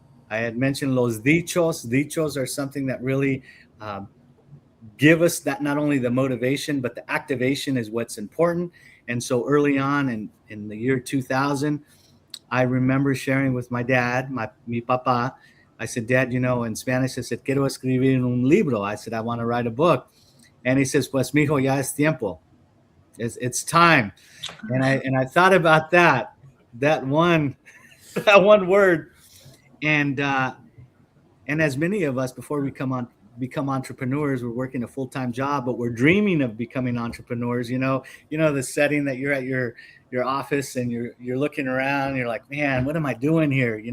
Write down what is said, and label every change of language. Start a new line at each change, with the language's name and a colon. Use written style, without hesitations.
English: I had mentioned los dichos. Dichos are something that really um, give us that, not only the motivation, but the activation is what's important. And so early on in the year 2000, I remember sharing with my dad,
Spanish: mi papa.
English: I said, Dad, in Spanish, I said,
Spanish: quiero escribir un libro.
English: I said, I want to write a book. And he says,
Spanish: pues, mijo, ya es tiempo.
English: It's time. And I thought about that one, that one word. And as many of us, before we become entrepreneurs, we're working a full-time job, but we're dreaming of becoming entrepreneurs. The setting that you're at your office and you're looking around, you're like, man, what am I doing here?